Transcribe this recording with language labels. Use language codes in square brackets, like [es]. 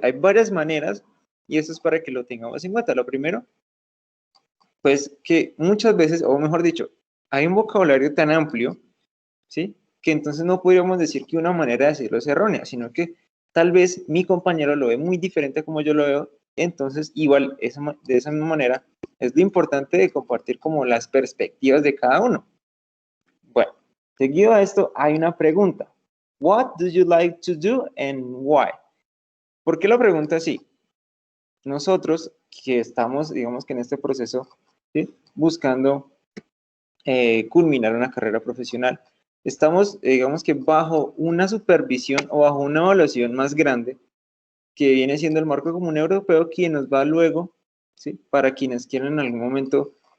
[es] Hay varias maneras y eso es para que lo tengamos en cuenta. Lo primero, pues que muchas veces, o mejor dicho, hay un vocabulario tan amplio, ¿sí? Que entonces no podríamos decir que una manera de decirlo es errónea, sino que tal vez mi compañero lo ve muy diferente a como yo lo veo Entonces, igual, de esa misma manera, es lo importante de compartir como las perspectivas de cada uno. Bueno, seguido a esto, hay una pregunta. [en] What do you like to do and why? [es] ¿Por qué la pregunta así? Nosotros que estamos, digamos que en este proceso, ¿sí?, buscando culminar una carrera profesional, estamos, digamos que bajo una supervisión o bajo una evaluación más grande que viene siendo el marco común europeo, quien nos va luego, ¿sí?, para quienes quieran en algún momento